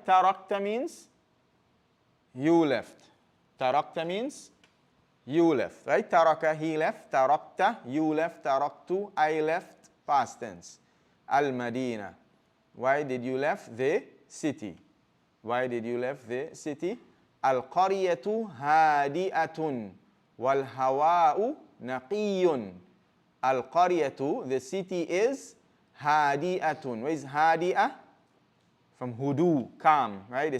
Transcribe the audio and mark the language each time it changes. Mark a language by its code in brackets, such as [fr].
[en] تركت means you left. تركت means you left, right? ترك, he left. تركت, you left. تركت, I left. Past tense. المدينة. Why did you left the city? Why did you left the city? [ar] القرية هادئة والهواء نقي. [en] القرية, the city is هادئة. What is هادئة? From hudu, calm, right?